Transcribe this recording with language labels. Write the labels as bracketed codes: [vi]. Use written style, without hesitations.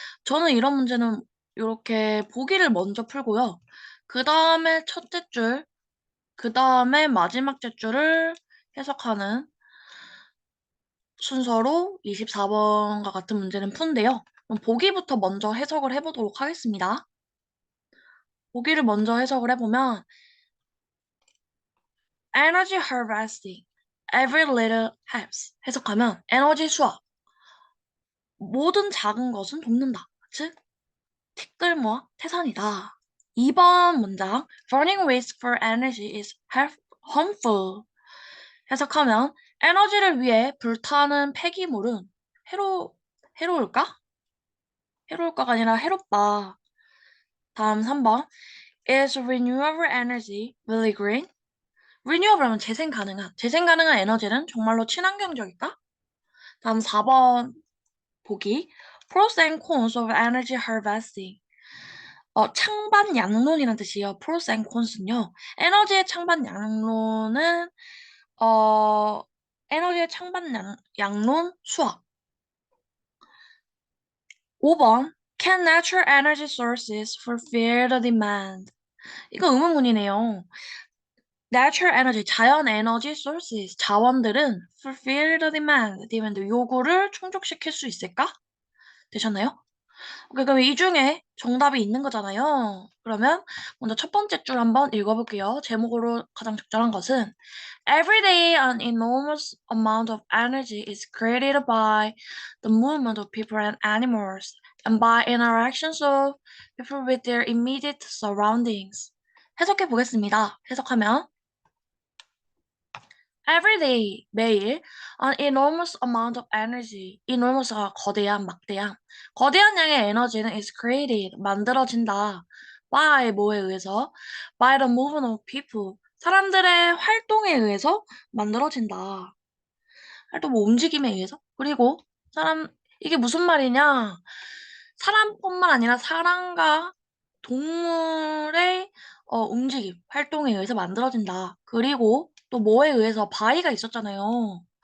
[ko] 저는 이런 문제는 이렇게 보기를 먼저 풀고요. 그 다음에 첫째 줄, 그 다음에 마지막 째줄을 해석하는 순서로 24번과 같은 문제는 푸는데요. 그럼 보기부터 먼저 해석을 해보도록 하겠습니다. 보기를 먼저 해석을 해보면 [en] Energy harvesting, every little helps. [ko] 해석하면 에너지 수확, 모든 작은 것은 돕는다. 즉, 티끌 모아 태산이다. 2번 문장 [en] Burning waste for energy is harmful. [ko] 해석하면 에너지를 위해 불타는 폐기물은 해로울까? 해로울까가 아니라 해롭다. 다음 3번 [en] Is renewable energy really green? [ko] renewable 하면 재생 가능한. 재생 가능한 에너지는 정말로 친환경적일까? 다음 4번 보기. [en] Pros and cons of energy harvesting. [ko] 창반 양론이라는 뜻이에요. [en] Pros and cons [ko] 는요. 에너지의 창반 양론은 어, 에너지의 창반 양론 수학. [en] 5번 Can natural energy sources fulfill the demand? [ko] 이거 의문문이네요. Natural energy, 자연 에너지 sources, 자원들은 [en] fulfill the demand, [ko] 요구를 충족시킬 수 있을까? 되셨나요? 오케이, 그럼 이 중에 정답이 있는 거잖아요. 그러면 먼저 첫 번째 줄 한번 읽어볼게요. 제목으로 가장 적절한 것은 [en] Every day an enormous amount of energy is created by the movement of people and animals and by interactions of people with their immediate surroundings. [ko] 해석해 보겠습니다. 해석하면 Every day, 매일, [en] an enormous amount of energy, [ko] enormous가 거대한, 막대한, 거대한 양의 에너지는 is created, 만들어진다. by, 뭐에 의해서? [en] by the movement of people, [ko] 사람들의 활동에 의해서 만들어진다. 활동, 뭐 움직임에 의해서? 그리고 이게 무슨 말이냐? 사람뿐만 아니라 사람과 동물의 움직임, 활동에 의해서 만들어진다. 그리고 또 뭐에 의해서 바위가 있었잖아요.